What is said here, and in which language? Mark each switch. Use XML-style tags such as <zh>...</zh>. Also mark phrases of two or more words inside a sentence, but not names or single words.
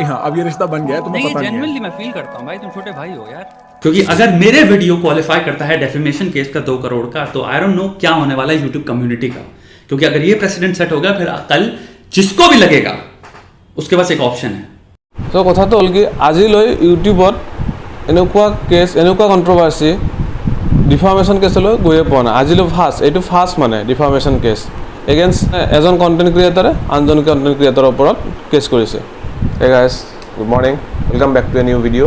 <hi>हाँ, अब ये रिश्ता बन गया है, तुम्हें नहीं, पता नहीं है। जेन्युइनली मैं फील करता हूँ भाई, तुम छोटे भाई हो यार। क्योंकि अगर मेरे वीडियो क्वालिफाई करता है</hi> <en>defamation case</en> <hi>का 2 करोड़ का, तो</hi> <en>I don't know</en> <hi>क्या होने वाला है</hi> <en>YouTube community</en> <hi>का। क्योंकि अगर ये</hi> <en>precedent set</en> <hi>हो गया, फिर कल जिसको भी लगेगा उसके पास एक ऑप्शन है।</hi> <as>तो কথাটো হ'ল কি আজিলৈ ইউটিউবত এনেকুৱা কেছ এনেকুৱা কন্ট্ৰভাৰ্সি ডিফামেশন কেছলৈ গৈয়ে পোৱা নাই। আজিলৈ এইটো ফাৰ্ষ্ট মানে</as> <en>defamation case against</en> <as>এজন কণ্টেণ্ট ক্ৰিয়েটৰে আনজন কণ্টেণ্ট ক্ৰিয়েটৰৰ ওপৰত কেছ কৰিছে।</as> <en>Hey guys, good morning, welcome back to a new video'.</en>